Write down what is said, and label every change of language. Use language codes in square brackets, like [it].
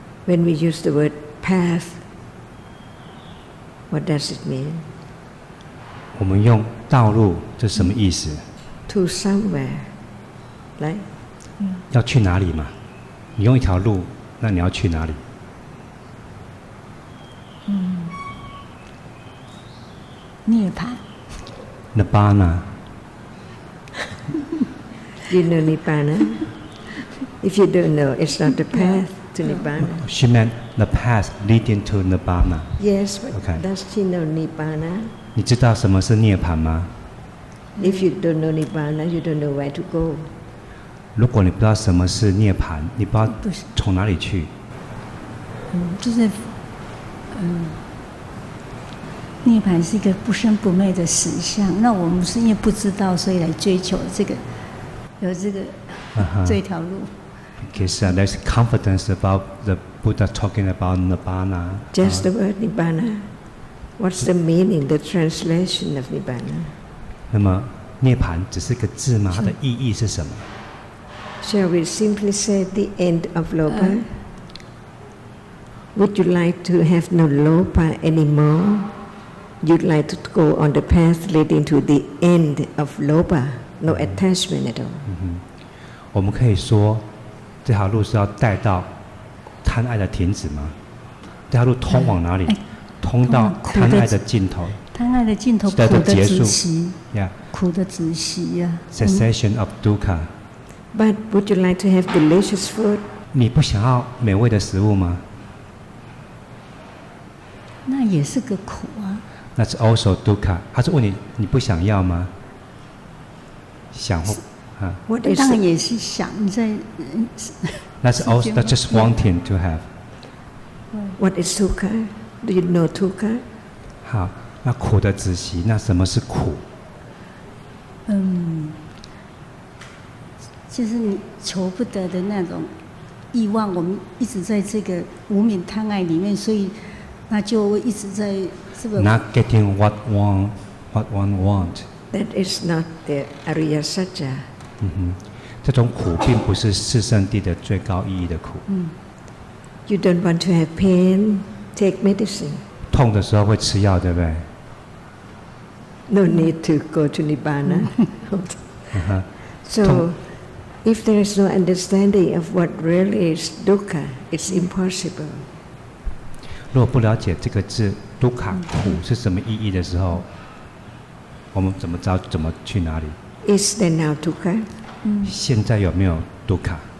[en] ？When we use the word path, what does it mean? [zh] 我们用道路，这什么意思 [en] ？To somewhere, right? [zh] 要去哪里嘛？你用一条路，那你要去哪里？涅槃。 [en] Nibbana. You know Nibbana? If you don't know, it's not the path to Nibbana. She meant the path leading to Nibbana. Yes, but Okay. does she know Nibbana? [zh] 你知道什么是涅槃吗？ [en] If you don't know Nibbana, you don't know where to go. [zh] 如果你不知道什么是涅槃，你不知道从哪里去。就是涅槃是一个不生不灭的实相。那我们是因为不知道，所以来追求这个，有这个这条路。 [en] Because there's confidence about the Buddha talking about Nibbana. Just the word Nibbana. What's the meaning, the translation of Nibbana? [zh] 那么涅槃只是个字吗？它的意义是什么？ [en] Shall we simply say the end of Lopa? Would you like to have no Lopa anymore? You'd like to go on the path leading to the end of Lopa, no attachment at all. [zh] 我们可以说，这条路是要带到贪爱的停止吗？这条路通往哪里？通到贪爱的尽头。贪爱的尽头，苦的止息。苦的止息呀。 [en] Cessation of dukkha. But would you like to have delicious food? [zh] 你不想要美味的食物吗？那也是个苦啊。 [en] That's also dukkha. [zh] 他是问你，你不想要吗？想或啊？当然也是想在。 [en] That's also that's just wanting to have. What is dukkha? Do you know dukkha? [zh] 好，那苦的止息，那什么是苦？就是你求不得的那种欲望，我们一直在这个无明贪爱里面，所以那就会一直在这个。 [en] Not getting what one want. That is not the Ariya Satya. [zh] 这种苦并不是四圣谛的最高意义的苦。 [en] You don't want to have pain, take medicine. [zh] 痛的时候会吃药，对不对 [en] No need to go to Nibbana. So, if there is no understanding of what really is dukkha, it's impossible. [zh] 如果不了解这个字 dukkha 苦是什么意义的时候，我们怎么知道怎么去哪里 [en] Is there now dukkha? [zh] 现在有没有 dukkha?